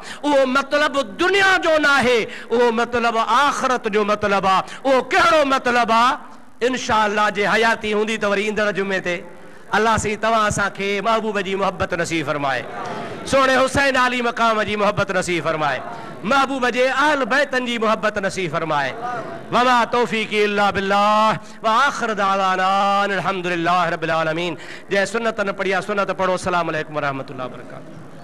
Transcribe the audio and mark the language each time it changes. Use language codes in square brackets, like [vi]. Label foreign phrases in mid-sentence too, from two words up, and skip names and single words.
[sd] उहो मतिलब दुनिया जो न आहे, उहो मतिलब आख़िरत जो मतिलब आहे। उहो कहिड़ो मतिलब आहे? इंशाअल्लाह जे हयाती हूंदी त वरी ईंदड़ जुमे ते अल्लाह सी तव्हां असांखे महबूब जी मोहब्बत नसीब फरमाए, सोणे हुसैन अली मकाम जी मोहब्बत नसीब फरमाए, महबूब जे अहल बैतन जी मोहब्बत नसीब फरमाए। [ar] وما توفيقي إلا بالله وآخر دعوانا الحمد لله رب العالمين. [sd] जय सुन्नत न पढ़िया सुन्नत पढ़ो। [ar] السلام عليكم ورحمة الله وبركاته.